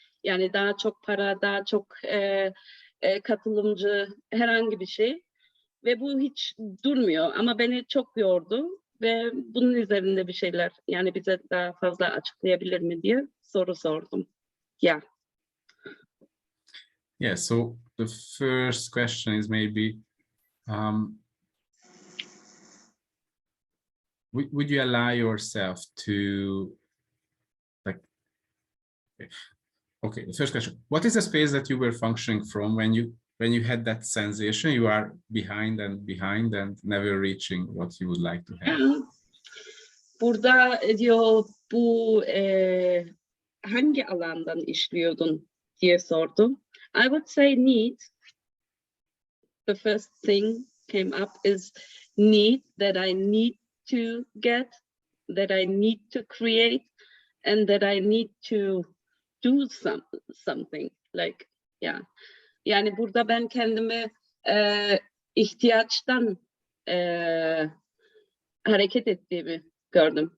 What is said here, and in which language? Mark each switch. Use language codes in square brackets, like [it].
[tr] Yani daha çok para, daha çok katılımcı herhangi bir şey. Ve bu hiç durmuyor ama beni çok yordu ve bunun üzerinde bir şeyler yani bize daha fazla açıklayabilir mi diye soru sordum. [en] Yeah. Yeah, so the first question is maybe, would you allow yourself to, like, okay, the first question, what is the space that you were functioning from when you had that sensation you are behind and never reaching what you would like to have? Burada diyor bu hangi alandan işliyordun diye sordum. I would say need. The first thing came up is need, that I need to get, that I need to create, and that I need to do something. Like, yeah. [tr] Yani burada ben kendimi ihtiyaçtan hareket ettiğimi gördüm.